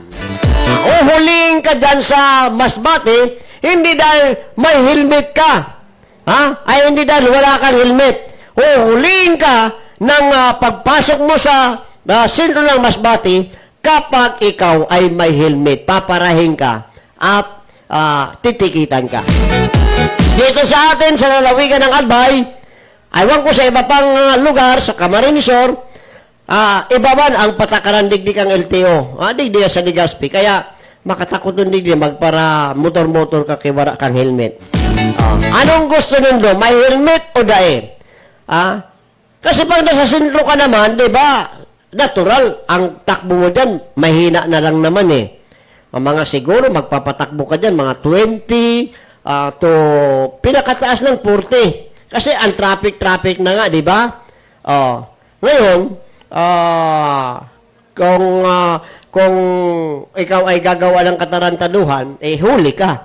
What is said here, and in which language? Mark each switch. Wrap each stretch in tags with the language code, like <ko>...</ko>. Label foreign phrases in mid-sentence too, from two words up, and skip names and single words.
<tl>Uhuling ka dyan sa Masbate, hindi dahil may helmet ka, ay hindi dahil wala kang helmet. Uhuling ka ng pagpasok mo sa sentro ng Masbate kapag ikaw ay may helmet. Paparahin ka at titikitan ka. Dito sa atin, sa lalawigan ng Albay, aywan ko sa iba pang lugar, sa Camarines Sur, iba man ang patakaran digdig ang LTO. Digdig sa Legazpi.</tl> <bik>Kaya, makatakot ng digdig, magpara motor-motor ka kiwara kang helmet. Anong gusto nindo? May helmet o dae?</bik> <tl>Kasi pag nasa sentro ka naman, di ba, natural, ang takbo mo dyan, mahina na lang naman eh. Ang mga siguro, magpapatakbo ka dyan, mga 20 to pinakataas ng 40. Kasi ang traffic na nga, di ba? Ngayon, kung ikaw ay gagawa ng katarantaduhan, huli ka.</tl>